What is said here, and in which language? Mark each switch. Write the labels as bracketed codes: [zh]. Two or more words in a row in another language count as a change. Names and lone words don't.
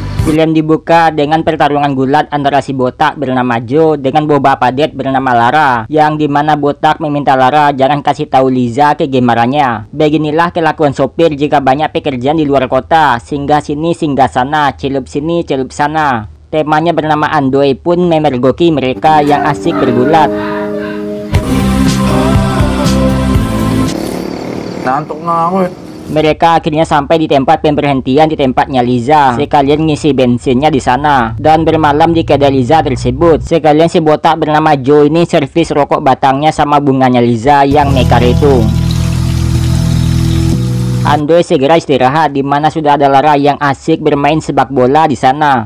[id] Film dibuka dengan pertarungan gulat antara si botak bernama Joe dengan boba padet bernama Lara, yang dimana botak meminta Lara jangan kasih tahu Liza ke gemarannya. Beginilah kelakuan sopir jika banyak pekerjaan di luar kota, singgah sini singgah sana, celup sini celup sana. Temanya bernama Andoy pun memergoki mereka yang asik bergulat. [tl] Nantok nga ako eh. [id] Mereka akhirnya sampai di tempat pemberhentian di tempatnya Liza. Sekalian ngisi bensinnya di sana dan bermalam di kedai Liza tersebut. Sekalian si botak bernama Joe ini servis rokok batangnya sama bunganya Liza yang mekar itu. Andoy segera istirahat di mana sudah ada Lara yang asik bermain sepak bola di sana.